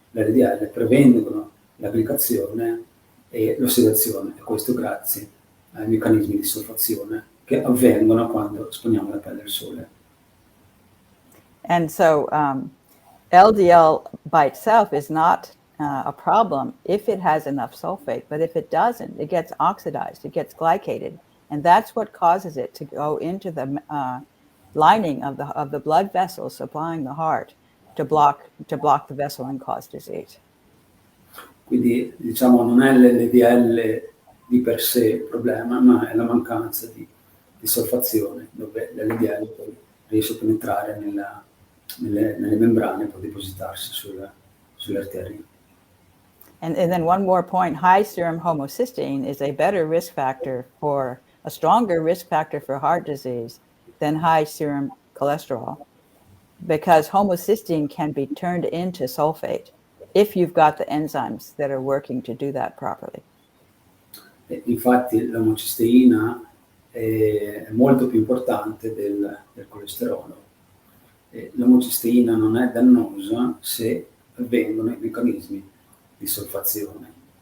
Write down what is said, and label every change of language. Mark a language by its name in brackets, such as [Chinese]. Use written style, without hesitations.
[Italian] l'LDL prevengono la glicazione e l'ossidazione, e questo grazie ai meccanismi di solfazione che avvengono quando esponiamo la pelle al sole. [English] And so LDL by itself is not a problem if it has enough sulfate, but if it doesn't, it gets oxidized, it gets glycated, and that's what causes it to go into the lining of the blood vessels supplying the heart to block the vessel and cause disease. [Italian] Quindi diciamo non è l'LDL di per sé il problema, ma è la mancanza di solfazione, dove l'LDL poi riesce a penetrare nelle membrane e poi depositarsi sulle arterie. [English] And then one more point, high serum homocysteine is a better risk factor a stronger risk factor for heart disease than high serum cholesterol, because homocysteine can be turned into sulfate if you've got the enzymes that are working to do that properly. [Italian] Infatti l'omocisteina è molto più importante del colesterolo. L'omocisteina non è dannosa se avvengono i meccanismi di solfazione.